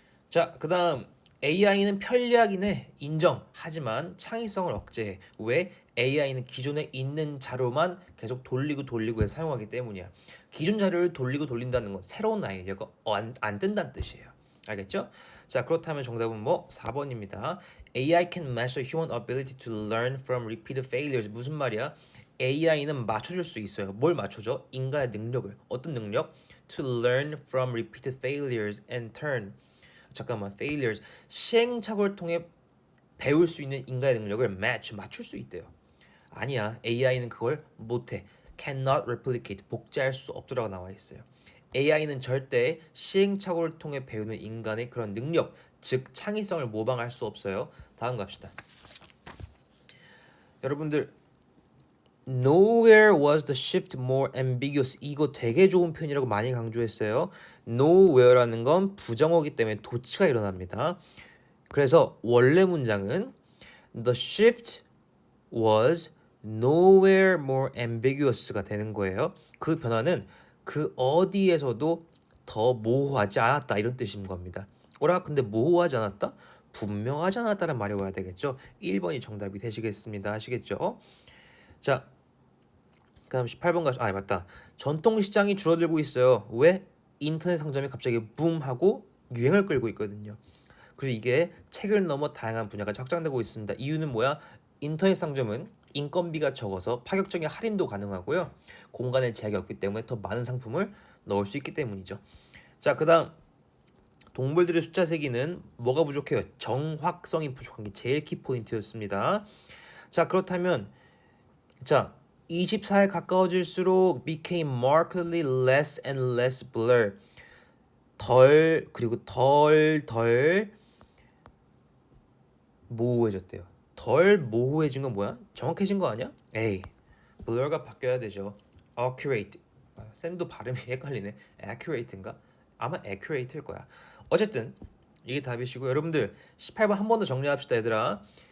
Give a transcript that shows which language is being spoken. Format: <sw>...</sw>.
<ko>자, 그다음 AI는 편리하긴 해. 인정. 하지만 창의성을 억제해. 왜? AI는 기존에 있는 자료만 계속 돌리고 해서 사용하기 때문이야. 기존 자료를 돌리고 돌린다는 건 새로운 아이디어가 안 뜬다는 뜻이에요. 알겠죠? 자, 그렇다면 정답은 4번입니다.</ko> <en>AI can master human ability to learn from repeated failures.</en> <ko>무슨 말이야? AI는 맞춰줄 수 있어요. 뭘 맞춰줘? 인간의 능력을. 어떤 능력?</ko> <en>To learn from repeated failures and turn. failures.</en> <ko>시행착오를 통해 배울 수 있는 인간의 능력을 맞출 수 있대요. 아니야. AI는 그걸 못해.</ko> <en>cannot replicate.</en> <ko>복제할 수 없더라고 나와 있어요. AI는 절대 시행착오를 통해 배우는 인간의 그런 능력, 즉 창의성을 모방할 수 없어요. 다음 갑시다. 여러분들</ko> <en>Nowhere was the shift more ambiguous.</en> <ko>이거 되게 좋은 표현이라고 많이 강조했어요. Nowhere라는 건 부정어기 때문에 도치가 일어납니다. 그래서 원래 문장은</ko> <en>The shift was nowhere more ambiguous</en> <ko>가 되는 거예요. 그 변화는 그 어디에서도 더 모호하지 않았다 이런 뜻인 겁니다. 오라 근데 모호하지 않았다? 분명하지 않았다는 말이 와야 되겠죠. 1번이 정답이 되시겠습니다. 아시겠죠? 자, 그다음 18번 맞다. 전통 시장이 줄어들고 있어요. 왜? 인터넷 상점이 갑자기 붐하고 유행을 끌고 있거든요. 그리고 이게 책을 넘어 다양한 분야가 확장되고 있습니다. 이유는 뭐야? 인터넷 상점은 인건비가 적어서 파격적인 할인도 가능하고요. 공간의 제약이 없기 때문에 더 많은 상품을 넣을 수 있기 때문이죠. 자, 그다음 동물들의 숫자 세기는 뭐가 부족해요? 정확성이 부족한 게 제일 키포인트였습니다. 자, 그렇다면 자 24에 가까워질수록</ko> <en>became markedly less and less blur.</en> <ko>그리고 덜 모호해졌대요. 덜 모호해진 건 뭐야? 정확해진 거 아니야? 에이, blur가 바뀌어야 되죠. accurate. 쌤도 발음이 헷갈리네. accurate인가? 아마 accurate일 거야. 어쨌든 이게 답이시고 여러분들 18번 한 번 더 정리합시다 얘들아.</ko>